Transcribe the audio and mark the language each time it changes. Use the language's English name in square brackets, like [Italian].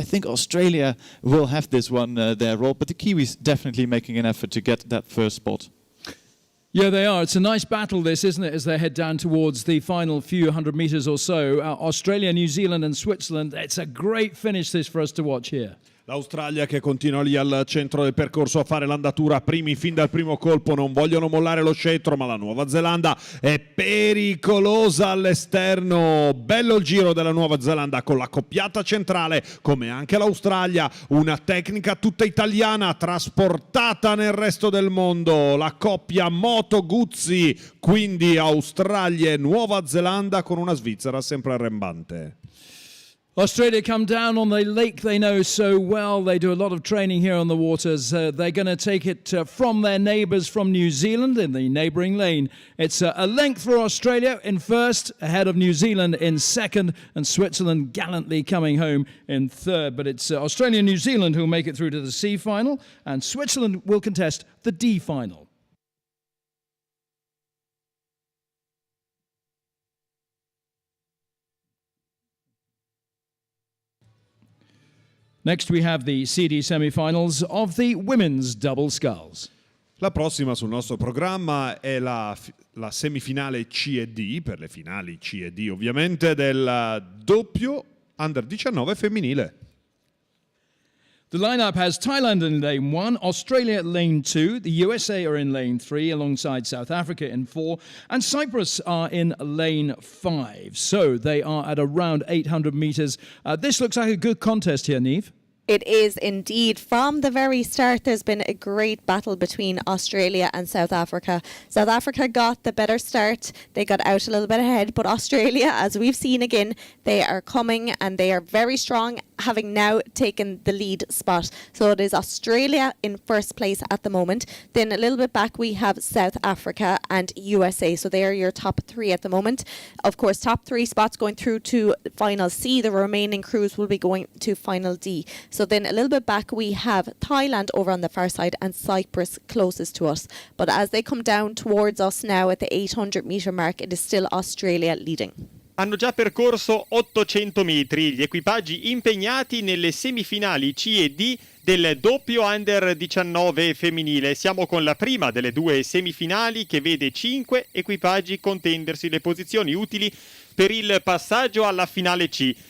[English] I think Australia will have this one there, Rob, but the Kiwis definitely making an effort to get that first spot. Yeah, they are. It's a nice battle, this, isn't it, as they head down towards the final few hundred meters or so. Australia, New Zealand and Switzerland. It's a great finish, this, for us to watch here. [Italian] L'Australia che continua lì al centro del percorso a fare l'andatura, primi fin dal primo colpo, non vogliono mollare lo scettro, ma la Nuova Zelanda è pericolosa all'esterno. Bello il giro della Nuova Zelanda con la coppiata centrale, come anche l'Australia, una tecnica tutta italiana trasportata nel resto del mondo, la coppia Moto Guzzi, quindi Australia e Nuova Zelanda con una Svizzera sempre arrembante. [English] Australia come down on the lake they know so well. They do a lot of training here on the waters. They're going to take it from their neighbours from New Zealand in the neighbouring lane. It's a length for Australia in first, ahead of New Zealand in second, and Switzerland gallantly coming home in third. But it's Australia and New Zealand who'll make it through to the C final, and Switzerland will contest the D final. Next we have the CD semi-finals of the women's double sculls. [Italian] La prossima sul nostro programma è la semifinale C e D, per le finali C e D ovviamente, del doppio Under 19 femminile. [English] The lineup has Thailand in lane 1, Australia at lane 2, the USA are in lane 3 alongside South Africa in 4, and Cyprus are in lane 5. So they are at around 800 metres. This looks like a good contest here, Niamh. It is indeed. From the very start, there's been a great battle between Australia and South Africa. South Africa got the better start. They got out a little bit ahead, but Australia, as we've seen again, they are coming and they are very strong, having now taken the lead spot. So it is Australia in first place at the moment. Then a little bit back, we have South Africa and USA. So they are your top three at the moment. Of course, top three spots going through to final C. The remaining crews will be going to final D. So then a little bit back, we have Thailand over on the far side and Cyprus closest to us. But as they come down towards us now at the 800 metre mark, it is still Australia leading. [Italian] Hanno già percorso 800 metri gli equipaggi impegnati nelle semifinali C e D del doppio Under 19 femminile. Siamo con la prima delle due semifinali che vede 5 equipaggi contendersi le posizioni utili per il passaggio alla finale C.